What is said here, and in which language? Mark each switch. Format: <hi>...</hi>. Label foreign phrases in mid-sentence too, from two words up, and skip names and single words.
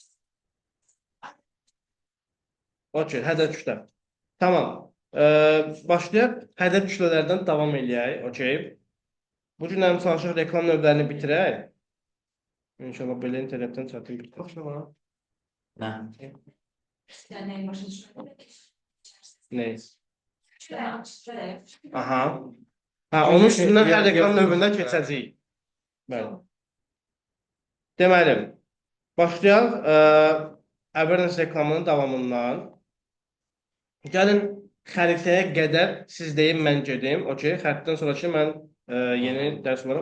<az>Okey, hədəf kütlə. Tamam. Başlayaq. Hədəf kütlələrdən davam eləyək. Okey. Bu günlərin çalışıq reklam növlərini bitirək. İnşallah belə internetdən çatım bitirək.</az> <tr>Ne? yani başa düşüyorum. Ne? Şöyle. Aha. Ha,</tr> <az>onun üstündən hər reklam növündən keçəcəyik. Bəli. Deməli, başlayaq awareness reklamının davamından. Gəlin xəritəyə qədər siz deyin, mən gedim. Okey, xəritdən sonraki mən yeni dərs olaraq</az>